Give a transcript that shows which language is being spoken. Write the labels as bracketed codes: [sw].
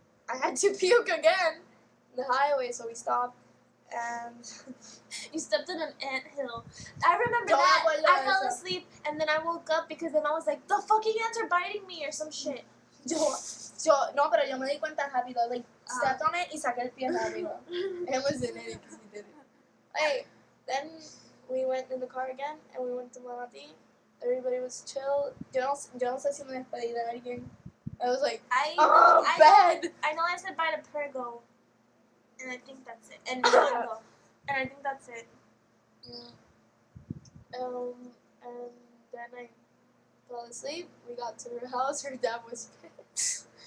[en] I had to puke again in the highway, so we stopped and you stepped in an anthill. I remember that. I fell asleep and then I woke up because then I was like, the fucking ants are biting me or some shit. [es] No, pero yo me di cuenta rápido. [en] Like stepped on it [es] y saqué el pie rápido. [en] It was in it because we did it. Hey, then we went in the car again and we went to Manatí. Everybody was chill. [es] Yo no sé si me despedí de alguien. [en] I was like, I know I said bye to Pergo. And I think that's it. And Mango. And I think that's it. Yeah. And then I fell asleep. We got to her house. Her dad was pissed.